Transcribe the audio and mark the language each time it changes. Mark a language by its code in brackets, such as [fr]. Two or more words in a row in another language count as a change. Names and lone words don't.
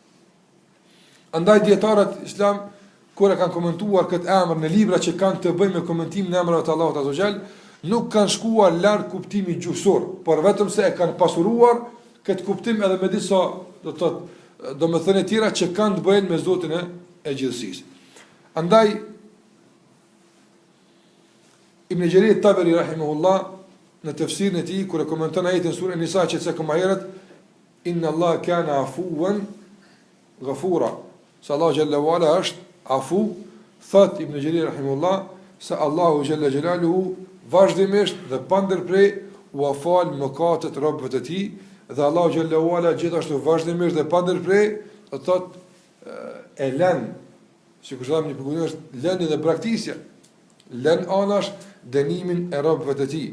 [sq] Andaj dietarët islam kur e kanë komentuar këtë emër në libra që kanë të bëjnë me komentimin e emrave të Allahut [ar] عز وجل, [sq] nuk kanë shkuar larg kuptimit gjuhësor, por vetëm se e kanë pasuruar këtë kuptim edhe me disa, do të thotë, domethënie tjera që kanë të bëjnë me Zotin e gjithësisë. Andaj Ibn Jarir Tabari rahimahullah në tefsirin e tij kur e komenton ajetin surën Nisa që se më herët [ar] إن الله كان عفوا غفورا. [sq] Sa Allah [ar] جل وعلا [sq] është afu, thot Ibn Jarir rahimahullah se Allahu [ar] جل جلاله [sq] vazhdimisht dhe pa ndërprej u fal mëkatet robëve të tij dhe Allahu [ar] جل وعلا [sq] gjithashtu vazhdimisht dhe pa ndërprej do të thotë e lën, sikur të thënë një përgjigje është lënia dhe braktisja, lën anash dënimin e robëve të tij.